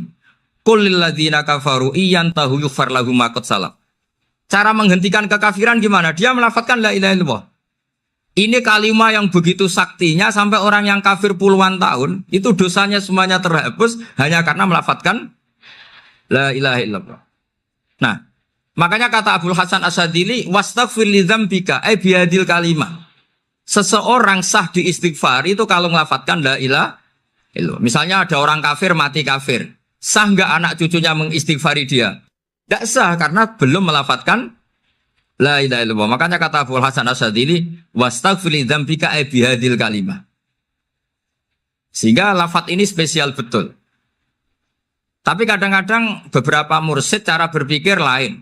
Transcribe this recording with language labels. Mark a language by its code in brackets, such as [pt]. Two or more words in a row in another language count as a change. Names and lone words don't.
[ar] قل للذين كفروا إن ينتهوا يغفر لهم ما قد سلف. [id] Cara menghentikan kekafiran gimana? Dia melafadzkan [ar] لا إله إلا الله. [id] Ini kalimat yang begitu saktinya sampai orang yang kafir puluhan tahun itu dosanya semuanya terhapus hanya karena melafadzkan [ar] لا إله إلا الله. [id] Nah, makanya kata Abdul Hasan Asadili [ar] واستغفر لذنبك أي بهذه الكلمة. [id] Seseorang sah di istighfar itu kalau melafadzkan [ar] لا إله إلا الله. [id] Misalnya ada orang kafir mati kafir. Sah enggak anak cucunya mengistighfari dia? Tidak sah karena belum melafadzkan [ar] لا إله إلا الله. [id] Makanya kata Abu Hasan Asadili [ar] واستغفر لذنبك أي بهذه الكلمة. [id] Sehingga lafadz ini spesial betul. Tapi kadang-kadang beberapa mursyid cara berpikir lain.